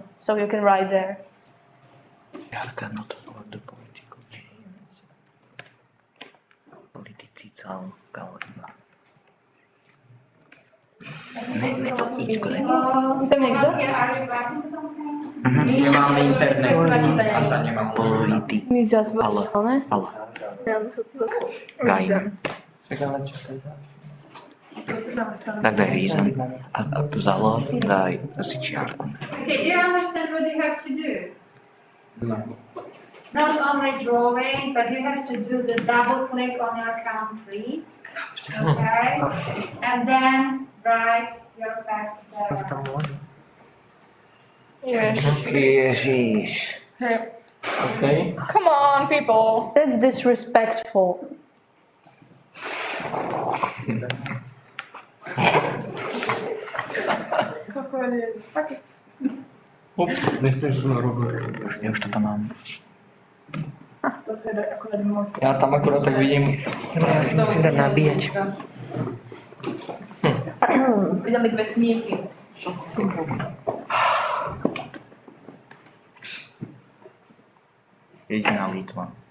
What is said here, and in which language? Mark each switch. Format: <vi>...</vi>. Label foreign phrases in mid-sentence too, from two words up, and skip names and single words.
<en>So you can write there. Slovakia, are you writing something?</en> <sk>Nemáme internet. A nemám Tak daj reason a vzalo daj si čiarku.</sk> <en>Okay, do you understand what you have to do? Not only drawing, but you have to do the double click on your country. Okay? And then write your fact there.</en> <sk>Ježiš.</sk> <en>Okay. Come on, people. That's disrespectful.</en> <sk>Ups, nechceš robiť. Ja už toto mám. Ja tam akurát tak vidím. Ja si musím dať nabíjať. Pridali dve smiechy. Jediná Litva.</sk>